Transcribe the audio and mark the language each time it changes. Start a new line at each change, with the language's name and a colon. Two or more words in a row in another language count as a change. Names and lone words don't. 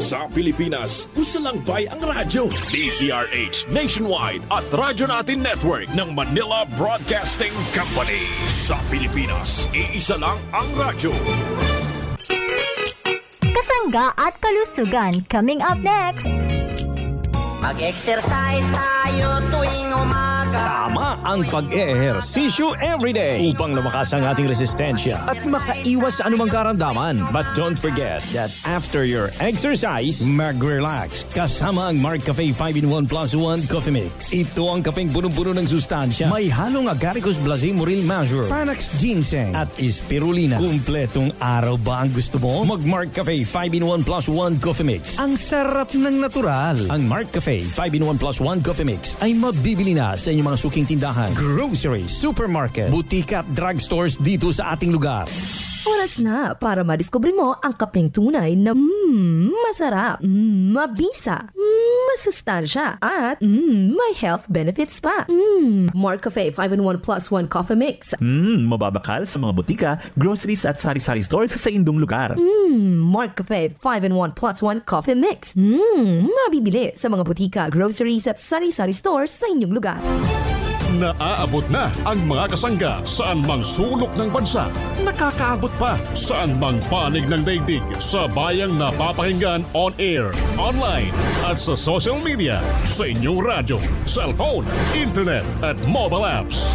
Filipino: Sa Pilipinas, usa lang bay ang radyo. DZRH Nationwide at Radyo Natin Network ng Manila Broadcasting Company. Sa Pilipinas, iisa lang ang radyo. Kasangga at kalusugan
English: coming up next.
Filipino: Mag-exercise tayo tuwing umaga. Tama ang pag-ehersisyo everyday upang lumakas ang ating resistensya at makaiwas sa anumang karamdaman.
English: But don't forget that after your exercise,
Filipino: mag-relax kasama ang Mark Cafe 5-in-1 Plus 1 Coffee Mix. Ito ang kapeng punong-puno ng sustansya. May halong Agaricus Blazé Moril Major, Panax Ginseng at Spirulina. Kumpletong araw ba ang gusto mo? Mag-Mark Cafe 5-in-1 Plus 1 Coffee Mix. Ang sarap ng natural. Ang Mark Cafe 5-in-1 Plus 1 Coffee Mix ay mabibili na sa inyong mga suking tindahan, grocery, supermarket, butika at drugstores dito sa ating lugar. Oras na para madiskubre mo ang kapeng tunay na masarap, mabisa, masustansya, at may
English: health benefits
Filipino: pa. Mark Cafe 5-in-1 Plus 1 Coffee Mix.
Hiligaynon: Mababakal sa mga butika, groceries at sari-sari stores sa indong lugar.
Filipino: Mark Cafe 5-in-1 Plus 1 Coffee Mix. Mabibili sa mga butika, groceries at sari-sari stores sa inyong lugar. Naaabot na ang mga kasangga saan mang sulok ng bansa. Nakakaabot pa saan mang panig ng daigdig sa bayang napapakinggan
English: on air, online
Filipino: at sa social media, sa inyong radyo, cellphone, internet at
English: mobile apps.